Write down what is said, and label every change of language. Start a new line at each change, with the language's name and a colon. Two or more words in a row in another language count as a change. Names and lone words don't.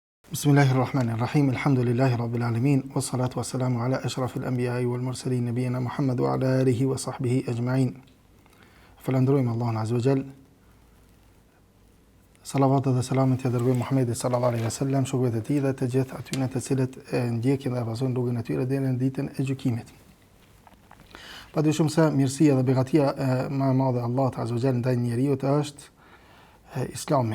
Arabic: بسم الله الرحمن الرحيم. الحمد لله رب العالمين. والصلاة والسلام على أشرف الأنبياء والمرسلين نبينا محمد وعلى آله وصحبه أجمعين.
Albanian: Falënderojmë Allahun
Arabic: azza wa jall.
Albanian: Salavat dhe selamet ja dërgojmë Muhammedit
Arabic: sallallahu alaihi wasallam,
Albanian: shokëve të tij dhe të gjithë atyre të cilët e ndjekin dhe vazhdojnë rrugën e tyre deri në ditën e gjykimit. Padyshim se mirësia dhe begatia më e madhe e Allahut
Arabic: azza wa jall
Albanian: ndaj njeriu është Islami.